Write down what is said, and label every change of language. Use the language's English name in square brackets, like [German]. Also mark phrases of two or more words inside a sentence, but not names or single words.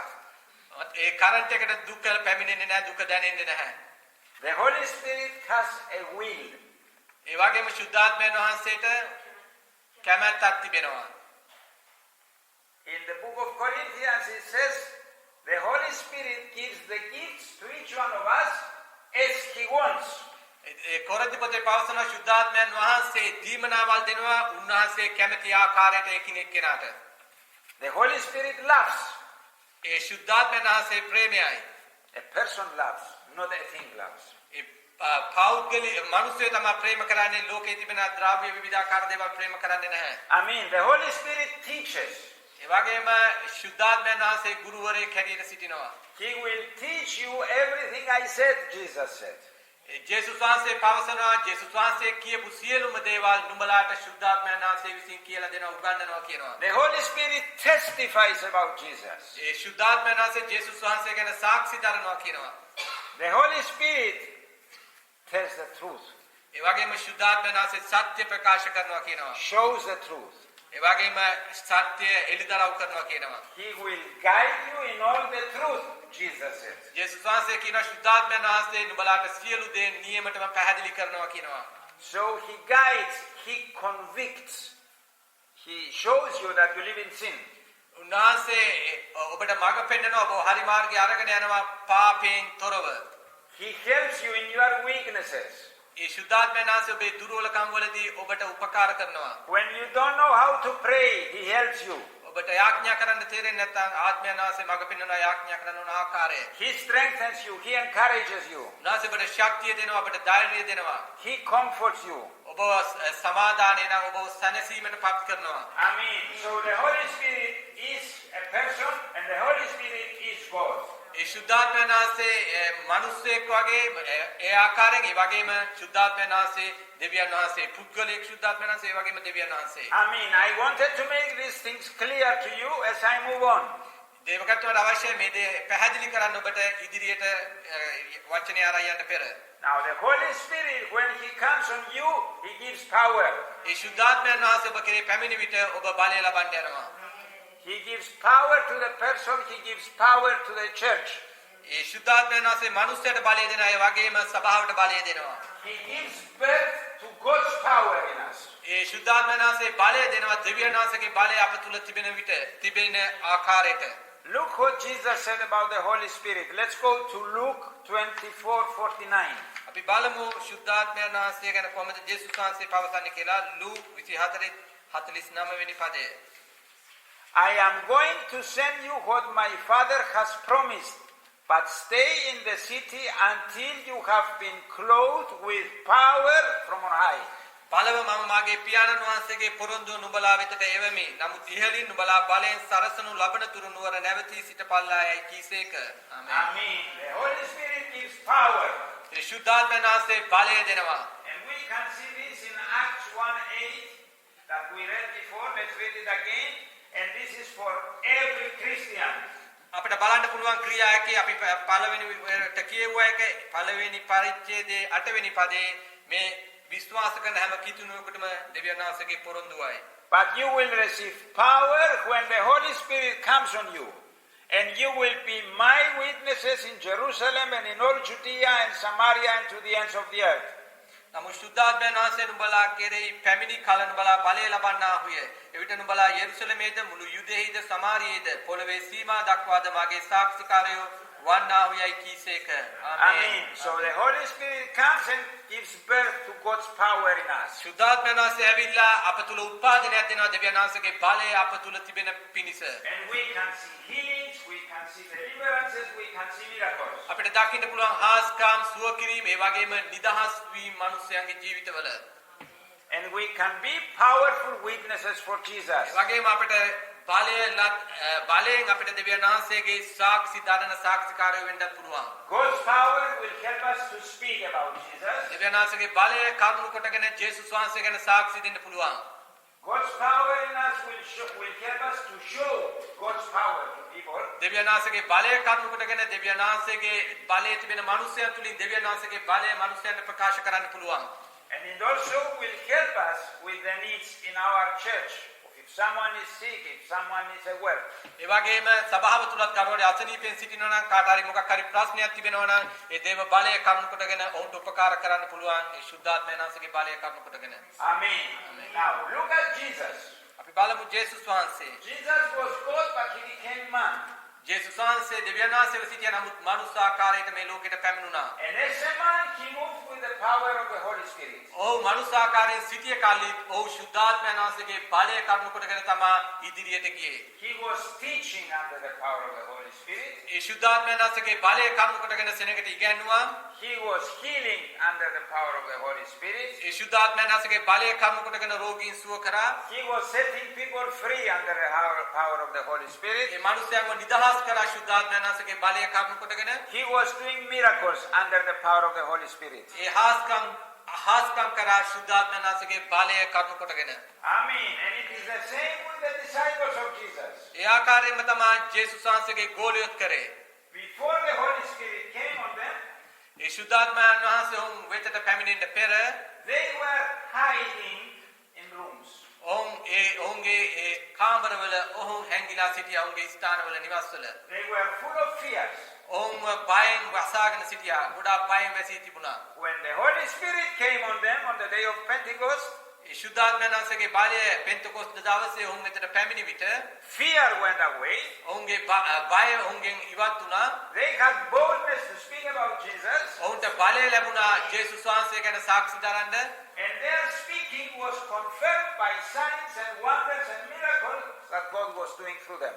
[Sinhala] ඒ කරන්ට් එකට දුක පැමිණෙන්නේ නැහැ, දුක දැනෙන්නේ නැහැ. [English] The Holy Spirit has a will. [Sinhala] ඒ වගේම ශුද්ධාත්මයන් වහන්සේට කැමැත්තක් තිබෙනවා. [English] In the book of Corinthians it says, the Holy Spirit gives the gifts to each one of us as He wants. [Sinhala] ඒ කොරින්ති පොතේ පවසන ශුද්ධාත්මයන් වහන්සේ දීමනාවල් දෙනවා, උන්වහන්සේ කැමති ආකාරයට එකින් එක්කෙනාට. [English] The Holy Spirit loves. [Sinhala] ඒ ශුද්ධාත්මයන් වහන්සේ ප්‍රේමයයි. [English] A person loves, not a thing loves. [Sinhala] ඒ පෞද්ගලික මිනිස්සු තමයි ප්‍රේම කරන්නේ, ලෝකයේ තිබෙන ද්‍රව්‍ය විවිධාකාර දේවල් ප්‍රේම කරන්නේ නැහැ. [English] I mean, the Holy Spirit teaches. [Sinhala] ඒ වගේම ශුද්ධාත්මයන් වහන්සේ ගුරුවරයෙක් හැටියට සිටිනවා. [English] He will teach you everything I said, Jesus said. [Sinhala] ජේසුස් වහන්සේ පවසනවා, ජේසුස් වහන්සේ කියපු සියලුම දේවල් නුඹලාට ශුද්ධාත්මයන් වහන්සේ විසින් කියලා දෙනවා, උගන්වනවා කියනවා. [English] The Holy Spirit testifies about Jesus. [Sinhala] ඒ ශුද්ධාත්මයන් වහන්සේ ජේසුස් වහන්සේ ගැන සාක්ෂි දරනවා කියනවා. [English] The Holy Spirit tells the truth, [Sinhala] ඒ වගේම ශුද්ධාත්මයන් වහන්සේ සත්‍ය ප්‍රකාශ කරනවා කියනවා. [English] shows the truth. [Sinhala] ඒ වගේම සත්‍ය එළිදරව් කරනවා කියනවා. [English] He will guide you in all the truth, Jesus said. [Sinhala] ජේසුස් වහන්සේ කියනවා ශුද්ධාත්මයන් වහන්සේ නුඹලාට සියලු දේ නියමටම පැහැදිලි කරනවා කියනවා. [English] So He guides, He convicts, He shows you that you live in sin. [Sinhala] උන්වහන්සේ ඔබට මඟ පෙන්නනවා, ඔබ හරි මාර්ගයේ අරගෙන යනවා පාපයෙන් තොරව. [English] He helps you in your weaknesses. [Sinhala] ඒ ශුද්ධාත්මයන් වහන්සේ ඔබේ දුර්වලකම් වලදී ඔබට උපකාර කරනවා. [English] When you don't know how to pray, He helps you. [Sinhala] ඔබට යාඥා කරන්න තේරෙන්නේ නැත්නම් ආත්මයන් වහන්සේ මඟ පෙන්වනවා යාඥා කරන ඕන ආකාරය. [English] He strengthens you, He encourages you, [Sinhala] උන්වහන්සේ ඔබට ශක්තිය දෙනවා, ඔබට ධෛර්යය දෙනවා. [English] He comforts you. [Sinhala] ඔබ සමාදානය නම් ඔබ සැනසීමට පත් කරනවා. [English] Amen. So the Holy Spirit is a person and the Holy Spirit is God. [Sinhala] ඒ ශුද්ධාත්මයන් වහන්සේ මිනිස්සෙක් වගේ ඒ ආකාරයෙන් ඒ වගේම ශුද්ධාත්මයන් වහන්සේ දෙවියන් වහන්සේ පුද්ගලික ශුද්ධාත්මයන් වහන්සේ ඒ වගේම දෙවියන් වහන්සේ. [English] Amen. I wanted to make these things clear to you as I move on. [Sinhala] දේවකත්වයට අවශ්‍ය මේ දේ පැහැදිලි කරන්න ඔබට ඉදිරියට වචනේ ආරයි යන්න පෙර. [English] Now the Holy Spirit, when He comes on you, He gives power. [Sinhala] ඒ ශුද්ධාත්මයන් වහන්සේ ඔබ කෙරේ පැමිණි විට ඔබ බලය ලබන්න යනවා. [English] He gives power to the person, He gives power to the church. [Sinhala] ඒ ශුද්ධාත්මයන් වහන්සේ මනුස්සයට බලය දෙනවා, ඒ වගේම සභාවට බලය දෙනවා. [English] He gives birth to God's power in us. [Sinhala] ඒ ශුද්ධාත්මයන් වහන්සේ බලය දෙනවා, දෙවියන් වහන්සේගේ බලය අප තුල තිබෙන විට තිබෙන ආකාරයට. [English] Look what Jesus said about the Holy Spirit. Let's go to Luke 24:49. [Sinhala] අපි බලමු ශුද්ධාත්මයන් වහන්සේ ගැන කොහොමද ජේසුස් වහන්සේ පවසන්නේ කියලා. ලූක් 24:49 වෙනි පදය. [English] I am going to send you what my Father has promised, but stay in the city until you have been clothed with power from on high. [Sinhala] බලව මම මාගේ පියාණන් වහන්සේගේ පොරොන්දුව නුඹලා වෙතට එවමි. නමුත් ඉහළින් නුඹලා බලයෙන් සරසනු ලබන තුරු නුවර නැවතී සිටපල්ලායයි කීසේක. ආමේන්. [English] Amen. The Holy Spirit gives power. [Sinhala] ඒ ශුද්ධාත්මයන් වහන්සේ බලය දෙනවා. [English] And we can see this in Acts 1:8 that we read before. Let's read it again. And this is for every Christian. [Sinhala] අපිට බලන්න පුළුවන් ක්‍රියා එකේ අපි පළවෙනි කියුවා එක පළවෙනි පරිච්ඡේදයේ 8 වෙනි පදේ මේ විශ්වාස කරන හැම කිතුණුවකටම දෙවියන් වහන්සේගේ පොරොන්දුවයි. [English] But you will receive power when the Holy Spirit comes on you. And you will be my witnesses in Jerusalem and in all Judea and Samaria and to the ends of the earth. [Sinhala] නමුත් ශුද්ධාත්මයන් වහන්සේ නුඹලා කෙරෙහි පැමිණි කල නුඹලා බලය ලබන්නාහුය. එවිට නුඹලා යෙරුසලමේද මුළු යුදෙහිද සමාරියේද පොළවේ සීමා දක්වාද මාගේ සාක්ෂිකාරයෝ වන්නාහුයයි කීසේක. [English] Amen. So the Holy Spirit comes and gives birth to God's power in us. [Sinhala] ශුද්ධාත්මයන් වහන්සේ ඇවිල්ලා අප තුල උත්පාදනයක් දෙනවා දෙවියන් වහන්සේගේ බලය අප තුල තිබෙන පිණිස. [English] And we can see healings, we can see deliverances, we can see miracles. [Sinhala] අපිට දකින්න පුළුවන් හාස්කම් සුව කිරීම ඒ වගේම නිදහස් වීම මිනිස්යාගේ ජීවිතවල. [English] And we can be powerful witnesses for Jesus. [Sinhala] ඒ වගේම අපිට බලයෙන් අපිට දෙවියන් වහන්සේගේ සාක්ෂි දරන සාක්ෂිකාරයෝ වෙන්නත් පුළුවන්. [English] God's power will help us to speak about Jesus. [Sinhala] දෙවියන් වහන්සේගේ බලය කරුණු කොටගෙන ජේසුස් වහන්සේ ගැන සාක්ෂි දෙන්න පුළුවන්. [English] God's power in us will help us to show God's power to people. [Sinhala] දෙවියන් වහන්සේගේ බලය කරුණු කොටගෙන දෙවියන් වහන්සේගේ බලය තිබෙන මනුස්සයන් තුලින් දෙවියන් වහන්සේගේ බලය මනුස්සයන්ට ප්‍රකාශ කරන්න පුළුවන්. [English] And it also will help us with the needs in our church. If someone is sick, if someone is well. [Sinhala] ඒ වගේම සභාව තුලත් කරුණේ අසනීපෙන් සිටිනවා නම් කාට හරි මොකක් හරි ප්‍රශ්නයක් තිබෙනවා නම් ඒ දේව බලය කරුණු කොටගෙන ඔවුන්ට උපකාර කරන්න පුළුවන්. ඒ ශුද්ධාත්මයන් වහන්සේගේ බලය කරුණු කොටගෙන. [English] Amen. Now look at Jesus. [Sinhala] අපි බලමු ජේසුස් වහන්සේ. [English] Jesus was God, but he became man. [Sinhala] ජේසුස් වහන්සේ දෙවියන් වහන්සේව සිටියා නමුත් මනුස්ස ආකාරයට මේ ලෝකෙට පැමිණුණා. [English] And as a man, he moved with the power of the Holy Spirit. [Sinhala] ඔව් මනුස්ස ආකාරයෙන් සිටිය කල්ලි ඔව් ශුද්ධාත්මයන් වහන්සේගේ බලය කරුණු කොටගෙන තමයි ඉදිරියට ගියේ. [English] He was teaching under the power of the Holy Spirit. [Sinhala] ඒ ශුද්ධාත්මයන් වහන්සේගේ බලය කරුණු කොටගෙන සෙනඟට ඉගැන්නුවා. [English] He was healing under the power of the Holy Spirit. [Sinhala] ඒ ශුද්ධාත්මයන් වහන්සේගේ බලය කරුණු කොටගෙන රෝගීන් සුව කරා. [English] He was setting people free under the power of the Holy Spirit. [Sinhala] ඒ මනුස්සයන්ව නිදහස් කරා ශුද්ධාත්මයන් වහන්සේගේ බලය කරුණු කොටගෙන. [English] He was doing miracles under the power of the Holy Spirit. [Sinhala] ඒ හාස්කම් කරා ශුද්ධාත්මයන් වහන්සේගේ බලය කරුණු කොටගෙන. [English] Amen. And it is the same with the disciples of Jesus. [Sinhala] ඒ ආකාරයෙන්ම තමයි ජේසුස් වහන්සේගේ ගෝලියොත් කරේ. [English] Before the Holy Spirit came on them, [Sinhala] ඒ ශුද්ධාත්මයන් වහන්සේ ඔවුන් වෙතට පැමිණෙන්න පෙර [English] they were hiding in rooms. [Sinhala] ඔවුන්ගේ ඒ කාමරවල ඔවුන් හැංගිලා සිටියා ඔවුන්ගේ ස්ථානවල නිවස්වල. [English] They were full of fears. [Sinhala] ඔවුන් බයෙන් වසාගෙන සිටියා ගොඩාක් බයෙන් වැසී තිබුණා. [English] When the Holy Spirit came on them on the day of Pentecost, [Sinhala] ඒ ශුද්ධාත්මයන් වහන්සේගේ බලය පෙන්තකොස්ත දවසේ ඔවුන් වෙතට පැමිණි විට [English] fear went away. [Sinhala] ඔවුන්ගේ බය ඔවුන්ගෙන් ඉවත් වුණා. [English] They had boldness to speak about Jesus. [Sinhala] ඔවුන්ට බලය ලැබුණා ජේසුස් වහන්සේ ගැන සාක්ෂි දරන්න. [English] And their speaking was confirmed by signs and wonders and miracles that God was doing through them.